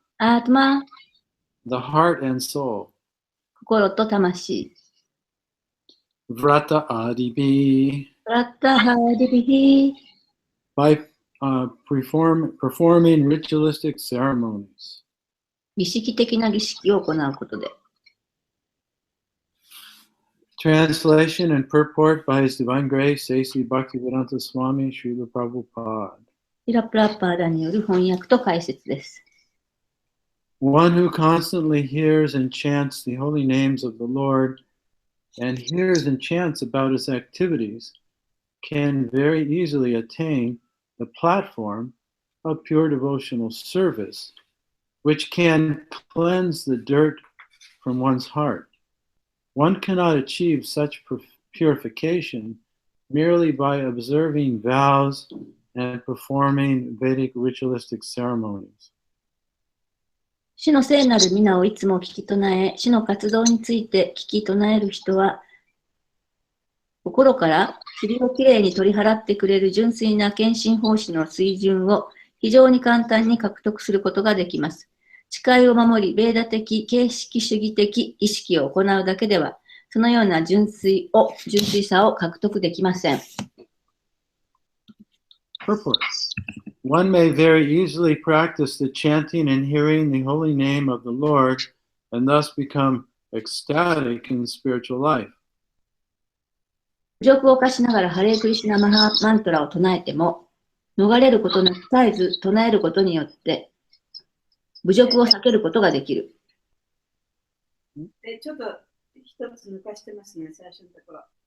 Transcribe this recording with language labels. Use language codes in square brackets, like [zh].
[sa] アートマ、 [en] the heart and soul. [ja] 心と魂。 [sa] Vrata adibi, ラッタハーディビヒ、 [en] by performing ritualistic ceremonies. [ja] 儀式的な儀式を行うことで。 [en] Translation and purport by His Divine Grace, A.C. Bhaktivedanta Swami, Srila Prabhupada. [ja] シラプラッパーダによる翻訳と解説です。 [en] One who constantly hears and chants the holy names of the Lord and hears and chants about his activities can very easily attain the platform of pure devotional service, which can cleanse the dirt from one's heart. One cannot achieve such purification merely by observing vows and performing Vedic ritualistic ceremonies. [ja] 主の聖なる皆をいつも聞き唱え、主の活動について聞き唱える人は、心から塵をきれいに取り払ってくれる純粋な献身奉仕の水準を非常に簡単に獲得することができます。誓いを守り、ベーダ的、形式主義的意識を行うだけでは、そのような純粋さを獲得できません。 [en] Purport. One may very easily practice the chanting and hearing the holy name of the Lord and thus become ecstatic in spiritual life. [ja] 侮辱を犯しながらハレークリシュナマハマントラを唱えても、逃れることなく絶えず唱えることによって、侮辱を避けることができる。で、ちょっと一つ抜かしてますね、最初のところ。